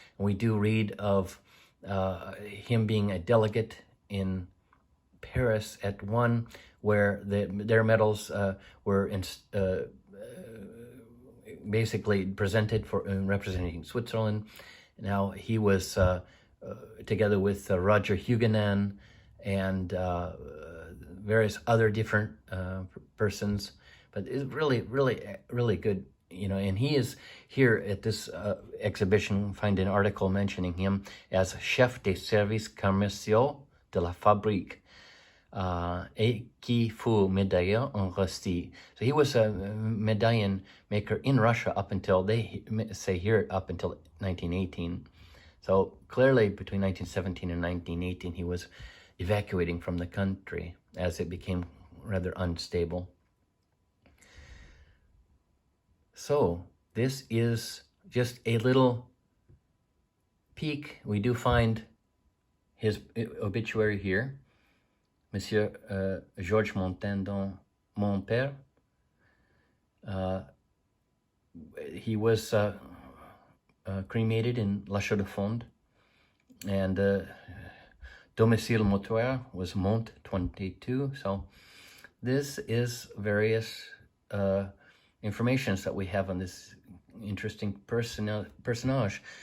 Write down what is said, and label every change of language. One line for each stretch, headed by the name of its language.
English: We do read of him being a delegate in Paris at one where their medals were basically presented for representing Switzerland. Now he was together with Roger Huguenin and various other different persons. But it's really good, and he is here at this exhibition. Find an article mentioning him as
French: chef des services commerciaux de la fabrique, et qui fut médailleur en Russie.
English: So he was a medallion maker in Russia up until, they say here, up until 1918. So clearly between 1917 and 1918, he was evacuating from the country as it became rather unstable. So this is just a little peek. We do find his obituary here.
French: Monsieur Georges Montandon, mon père.
English: He was cremated in La Chaux-de-Fonds, and
French: domicile mortuaire
English: was Mont 22. So this is various informations that we have on this interesting personage.